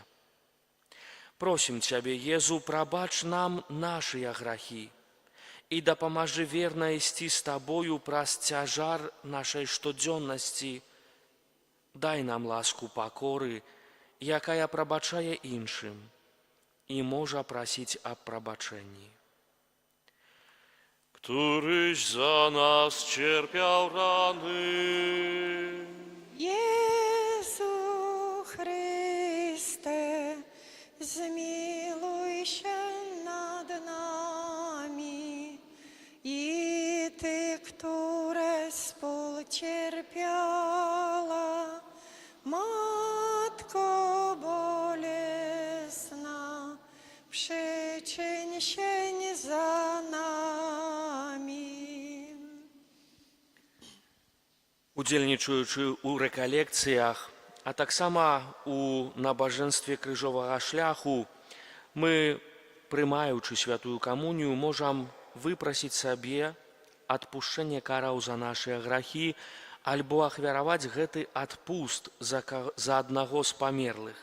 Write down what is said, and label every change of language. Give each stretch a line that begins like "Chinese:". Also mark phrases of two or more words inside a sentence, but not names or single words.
Belarusian: Просім Цябе, Езу, прабач нам нашыя грахі і дапамажы верна ісці з Табою праз цяжар нашай штодзённасці. Дай нам ласку пакоры, якая прабачае іншым і можа прасіць аб прабачэнні.
Polish: Któryś za nas cierpiał rany. Jezu Chryste, zmiłuj się nad nami. I Ty, które współcierpiała, Matko bolesna, przyczyń się za nami.
Belarusian: Удзельнічаючы ў рэкалекцыях, а таксама у набажэнстве крыжовага шляху, мы, прымаючы святую камунію, можам выпрасіць сабе адпушчэнне караў за нашыя грахі альбо ахвяраваць гэты адпуст за аднаго з памерлых.